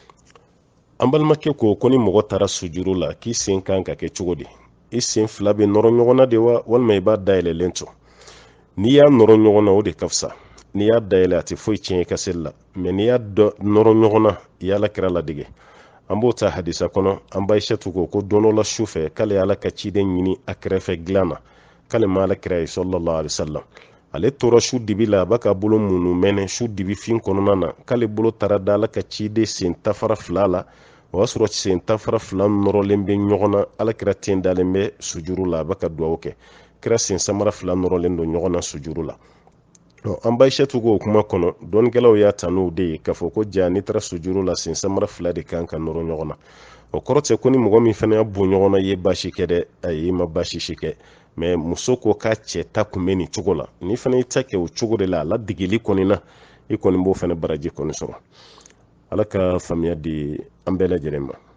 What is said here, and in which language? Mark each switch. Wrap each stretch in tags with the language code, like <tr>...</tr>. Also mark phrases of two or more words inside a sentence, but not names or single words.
<bm>an balimakɛ ko ni mɔgɔ taara sujuru la k'i sen kan ka kɛ cogo di i sen fila bɛ nɔrɔ ɲɔgɔn na de wa walima i b'a dayɛlɛlen to n'i y'a nɔrɔ ɲɔgɔn na o de ka fisa n'i y'a dayɛlɛ a tɛ foyi tiɲɛ i ka seli la mais n'i y'a nɔrɔ ɲɔgɔn na i y'ala kira ladege an b'o ta hadisa kɔnɔ an ba Aishatu ko don dɔ la su fɛ k'ale ala ka ciden ɲini a kɛrɛfɛ dilan na k'ale ma ala kira ye</bm> <ar>صلى الله عليه وسلم</ar> <bm>ale tora su dibi la a b'a ka bolo munu mɛnɛ su dibi fin kɔnɔna na k'ale bolo taara da ala ka ciden sen tafara fila la o y'a sɔrɔ sen tafara fila nɔrɔlen bɛ ɲɔgɔn na ala kira ten dalen bɛ sujuru la a b'a ka dugawu kɛ kira sen samara fila nɔrɔlen don ɲɔgɔn na sujuru la an ba Aishatu k'o kuma kɔnɔ dɔɔnikɛlaw y'a ta n'o de ye k'a fɔ ko ja n'i taara sujuru la sen samara fila de kan ka nɔrɔ ɲɔgɔn na o kɔrɔ tɛ ko ni mɔgɔ min fana y'a bon ɲɔgɔn na i ye baasi kɛ dɛ ayi i ma baasi si kɛ mais muso ko k'a cɛ ta kun bɛ nin cogo la ni fana y'i ta kɛ o cogo de la a ladegeli kɔni na i kɔni b'o fana baraji kɔni sɔrɔ ala ka faamuya di an bɛɛ lajɛlen ma</bm>